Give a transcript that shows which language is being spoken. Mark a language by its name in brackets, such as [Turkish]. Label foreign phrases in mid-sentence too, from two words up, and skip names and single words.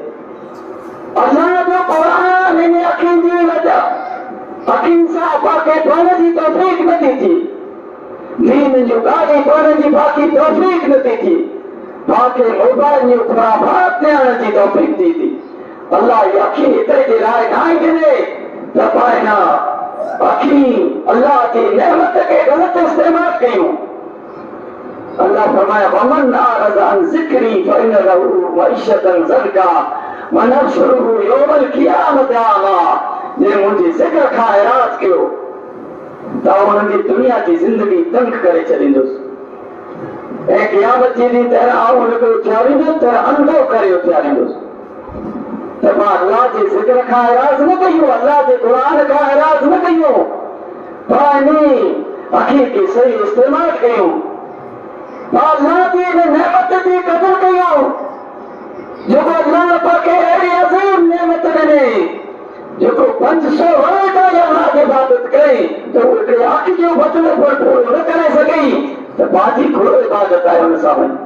[Sindhi] अल्लाह जो क़ुरान इन अखियुनि जी वजह अखियुनि सां पाके पढ़ण जी तौफ़ीक़ नथी थी, दीन जूं ॻाल्हियूं पढ़ण जी बाक़ी तौफ़ीक़ नथी थी, पाके मोबाइल जूं ख़ुराफात ॼाणण जी तौफ़ीक़ थी थी। अल्लाह जी अखी एतिरे जे लाइ न ॾिने त पाण अखी अल्लाह जी नेमत खे ग़लति इस्तेमालु कयूं। अल्लाह फरमाया [Arabic] ومن أعرض عن ذكري فإن له معيشة ضنكا ونحشره يوم القيامة أعمى. [Sindhi] जे मुंहिंजी ज़िक्र खां एराज़ कयो त हुननि जी दुनिया जी ज़िंदगी तंग करे छॾींदुसि ऐं क़ियामत जे ॾींहुं तरह आउं हुनखे उथियारींदुसि त अंधो करे उथियारींदुसि। त मां अल्लाह जे ज़िक्र खां एराज़ न कयूं, अल्लाह जे क़ुरान खां एराज़ न कयूं, पाणी अखी खे सही इस्तेमालु कयूं, अल्लाह जी इन नेमत जी क़दर कयूं जेको अल्लाह पाके अहिड़ी अज़ीम नेमत ॾिने जेको 500 वर्ष अल्लाह जी इबादत कई त उहे अखि जो बदिलो पूरो न करे सघई त बाजी खोड़ो इबादत आहे हुन सां वञी।